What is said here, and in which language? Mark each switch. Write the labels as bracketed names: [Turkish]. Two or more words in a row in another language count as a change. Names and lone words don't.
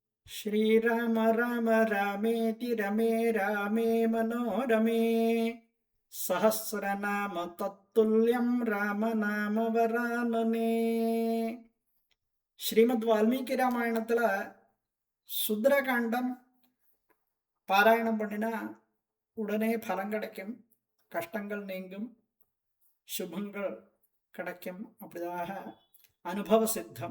[Sanskrit] श्रीराम राम रामेति रमे रामे मनोरमे सहस्रनाम तत्तुल्यं रामनाम वरानने. [Tamil] ஸ்ரீமத் வால்மீகி ராமாயணத்தில் சுந்தரகாண்டம் பாராயணம் பண்ணினா உடனே பலம் கிடைக்கும், கஷ்டங்கள் நீங்கும், சுபங்கள் கிடைக்கும், அப்படிதாக அனுபவ சித்தம்.